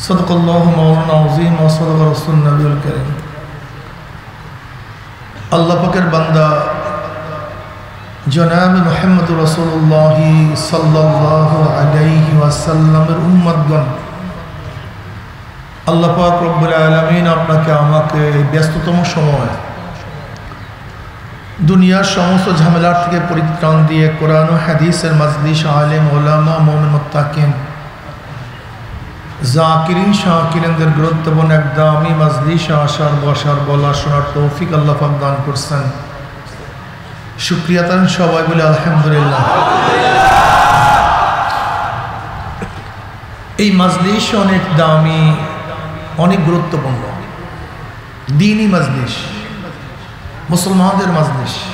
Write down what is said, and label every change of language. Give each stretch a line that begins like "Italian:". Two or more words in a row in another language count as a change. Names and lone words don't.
Arabic: صدق الله مولانا العظيم و صدق رسول النبي الكريم.
Bangla: আল্লাহ পাকের বান্দা জনাব মুহাম্মদ
Arabic: رسول الله صلى الله عليه وسلمের
Bangla: উম্মতগণ, আল্লাহ পাক
Arabic: رب العالمين
Bangla: আপনাকে আমাকে ব্যস্ততম সময় দুনিয়ার সমস্ত ঝামেলার থেকে পরিত্রাণ দিয়ে কুরান ও হাদীসের মজলিস আলেম উলামা মুমিন মুত্তাকিন জাকিরিন শাকিরিনদের গুরুত্বপূর্ণ এক দামি মজলিসে আসার বসার বলা শোনার তৌফিক আল্লাহ পাক দান করেছেন। শুকরিয়া তান সবাই বলে আলহামদুলিল্লাহ। এই মজলিস অনেক দামি, অনেক গুরুত্বপূর্ণ দ্বীনি মজলিস, মুসলমানদের মজলিস।